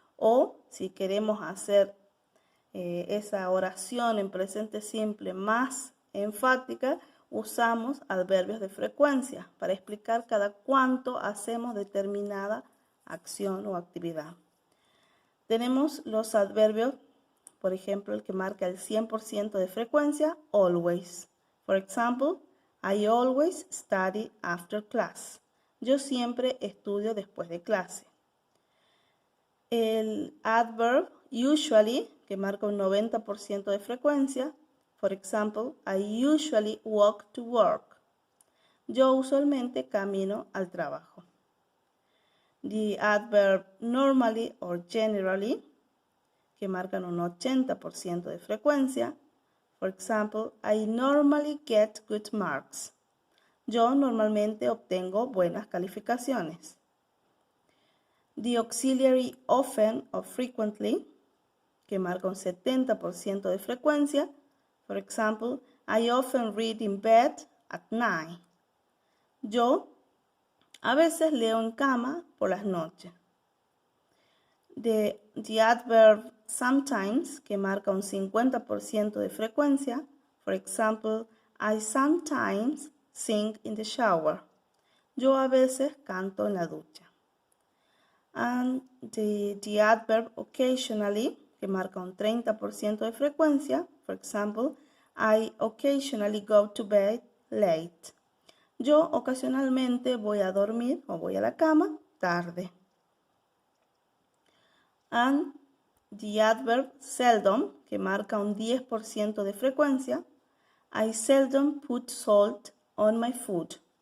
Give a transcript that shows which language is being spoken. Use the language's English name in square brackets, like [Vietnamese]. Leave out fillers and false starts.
[Spanish] O si queremos hacer esa oración en presente simple más enfática, usamos adverbios de frecuencia para explicar cada cuánto hacemos determinada acción o actividad. Tenemos los adverbios, por ejemplo, el que marca el 100% de frecuencia, always. [English] For example, I always study after class. [Spanish] Yo siempre estudio después de clase. El adverb usually, que marca un 90% de frecuencia. [English] For example, I usually walk to work. [Spanish] Yo usualmente camino al trabajo. [English] The adverb normally or generally, [Spanish] que marcan un 80% de frecuencia. [English] For example, I normally get good marks. [Spanish] Yo normalmente obtengo buenas calificaciones. [English] The auxiliary often or frequently, [Spanish] que marca un 70% de frecuencia. [English] For example, I often read in bed at night. [Spanish] Yo a veces leo en cama por las noches. [English] The adverb sometimes, [Spanish] que marca un 50% de frecuencia. [English] For example, I sometimes sing in the shower. [Spanish] Yo a veces canto en la ducha. [English] And the adverb occasionally, [Spanish] que marca un 30% de frecuencia. [English] For example, I occasionally go to bed late. [Spanish] Yo ocasionalmente voy a dormir o voy a la cama tarde. [English] And the adverb seldom, [Spanish] que marca un 10% de frecuencia. [English] I seldom put salt on my food.